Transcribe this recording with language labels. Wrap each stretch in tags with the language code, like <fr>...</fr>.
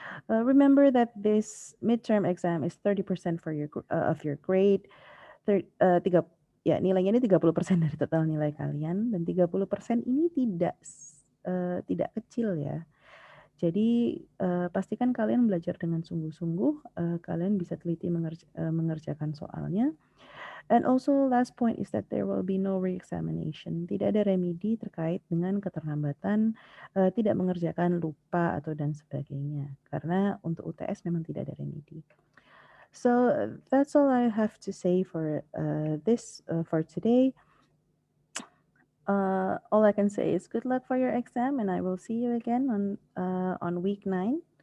<en>Remember that this midterm exam is 30% for of your grade.</en> <id>Tiga ya nilainya ini 30% dari total nilai kalian dan 30% ini tidak kecil ya. Jadi, pastikan kalian belajar dengan sungguh-sungguh, kalian bisa teliti mengerjakan soalnya.</id> <en>And also last point is that there will be no re-examination.</en> <id>Tidak ada remedi terkait dengan keterlambatan, tidak mengerjakan, lupa, atau dan sebagainya. Karena untuk UTS memang tidak ada remedi.</id> <en>So that's all I have to say for for today. All I can say is good luck for your exam, and I will see you again on week 9.</en>